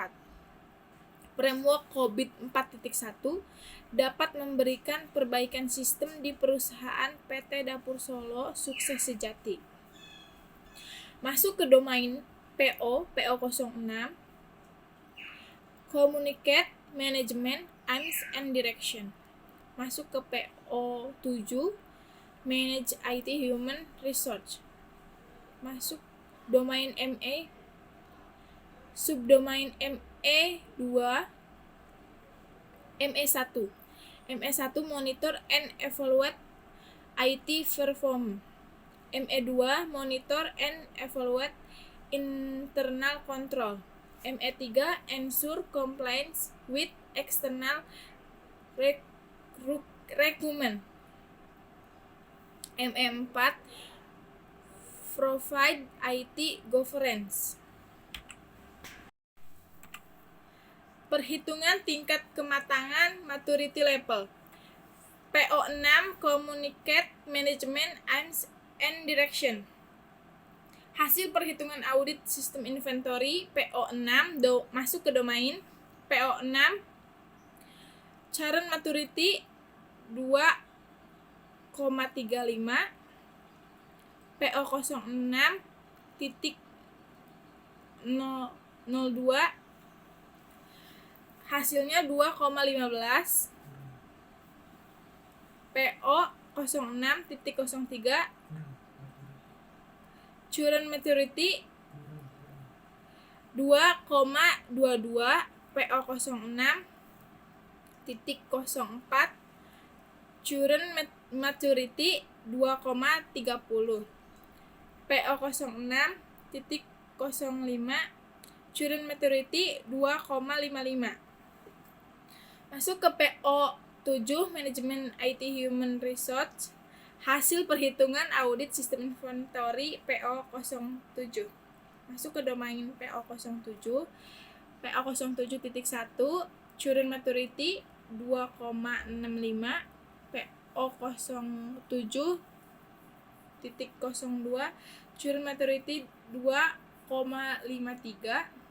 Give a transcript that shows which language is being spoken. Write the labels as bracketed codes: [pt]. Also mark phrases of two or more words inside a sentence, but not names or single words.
[id] Framework COVID 4.1 dapat memberikan perbaikan sistem di perusahaan PT Dapur Solo Sukses Sejati. Masuk ke domain PO06, [en] Communicate, Management, Aims and Direction. [id] Masuk ke PO7, [en] Manage IT Human Resource. [id] Masuk domain ME, subdomain ME2, ME1. [en] ME1 Monitor and Evaluate IT Performance. ME2 Monitor and Evaluate Internal Control. ME3 Ensure Compliance with External Requirement. ME4 Provide IT Governance. [id] Perhitungan tingkat kematangan [en] maturity level. PO6 Communicate, Management, Aims and Direction. [id] Hasil perhitungan audit sistem inventory PO6 masuk ke domain PO6 [en] current maturity [id] 2,35, PO06 titik 02 hasilnya 2,15, [en] PO06.03 current maturity 2,22, PO06.04 current maturity 2,30, PO06.05 current maturity 2,55. [id] Masuk ke PO7 7. Manajemen [en] IT Human Resource. [id] Hasil perhitungan audit sistem inventory PO07. Masuk ke domain PO07. PO07.1 [en] current maturity [id] 2,65. [en] PO07.02 current maturity 2,53.